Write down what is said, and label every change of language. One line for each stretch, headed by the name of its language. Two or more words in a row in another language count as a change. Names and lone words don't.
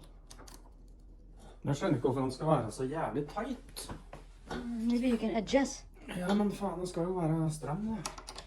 Norwegian: Jeg skjønner ikke hvorfor den skal være så jævlig tight.
English: Maybe you can adjust.
Norwegian: Ja, men faen, den skal jo være stram da.